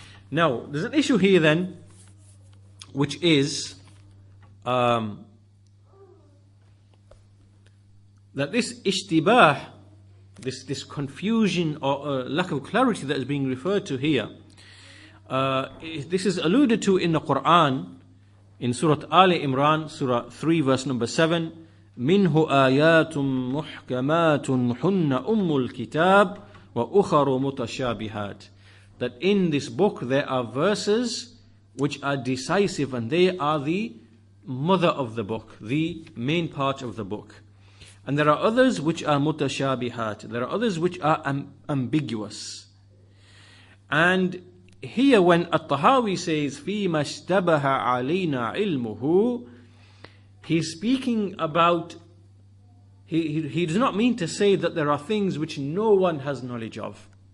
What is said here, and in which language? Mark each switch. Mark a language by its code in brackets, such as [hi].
[en] Now, there's an issue here then, which is that this ishtibah, this confusion or lack of clarity that is being referred to here, this is alluded to in the Quran, in Surah Ali Imran, Surah 3, verse number 7. [ar] مِنْهُ آيَاتٌ مُحْكَمَاتٌ حُنَّ أُمُّ الْكِتَابِ وَأُخَرُ مُتَشَابِهَاتٌ. [en] That in this book there are verses which are decisive, and they are the mother of the book, the main part of the book. And there are others which are mutashabihat. There are others which are ambiguous. And here when At-Tahawi says, [ar] فِيمَا اشْتَبَهَ عَلَيْنَا عِلْمُهُ, [en] he's speaking about, he does not mean to say that there are things which no one has knowledge of.